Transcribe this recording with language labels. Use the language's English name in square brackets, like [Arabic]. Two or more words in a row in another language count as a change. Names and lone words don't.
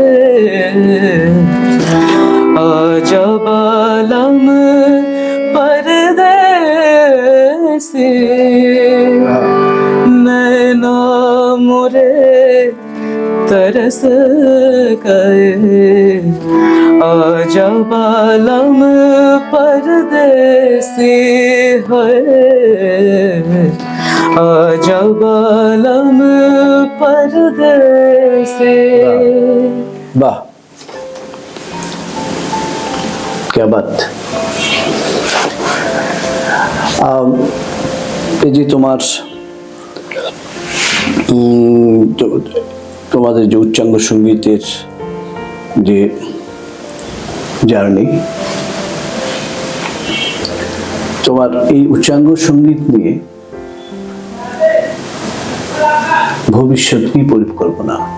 [Hindi] आजा बालम परदेसी नैना मोरे तरस गए आजा बालम परदेसी है आजा बालम परदेसी। वाह, क्या बात। [Bangla] এই যে তোমাদের যে উচ্চাঙ্গ সঙ্গীতের যে জার্নি, তোমার এই উচ্চাঙ্গ সঙ্গীত নিয়ে ভবিষ্যৎ কি পরিকল্পনা?